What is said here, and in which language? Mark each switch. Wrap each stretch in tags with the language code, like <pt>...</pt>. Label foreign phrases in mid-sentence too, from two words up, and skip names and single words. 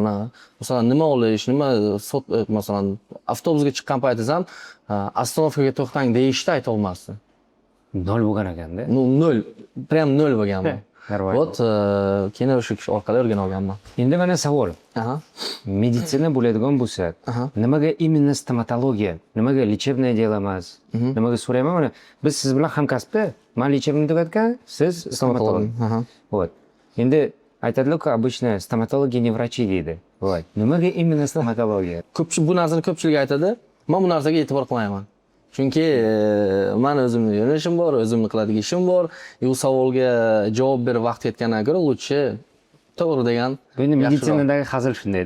<uz>Masalan, nima olish, masalan, avtobusga chiqqan paytizam oстановkaga to'xtang deyishni ayta olmasdim. 0 bo'lgan ekanda. 0, prям 0 bo'lganman. Darvoqe. Вот keyin o'sha kishi orqali o'rganib olganman. Endi mana savol. Aha. Meditsina bo'ladigan bo'lsa, Aha. nimaga именно stomatologiya, nimaga</uz> <ru>лечебное дело</ru> <uz>emas? Nimaga so'rayman, mana biz siz bilan hamkasbda, men lechebni tugatgan, siz stomatolog. Aha. Вот. Endi aytadilar-ku,</uz> <ru>обычно stomatologiya не врачи deydi. Вот.</ru> <uz>Nimaga именно stomatologiya? Bu narsani ko'pchilik aytadi. Men bu narsaga e'tibor qilmayman. Chunki men o'zimning yo'nalishim bor, o'zimning qiladigan ishim bor. Bu savolga javob berib vaqt yetgandan ko'ra lutchi to'g'ri degan. Bu endi meditsinadagi hazil shundayda.</uz>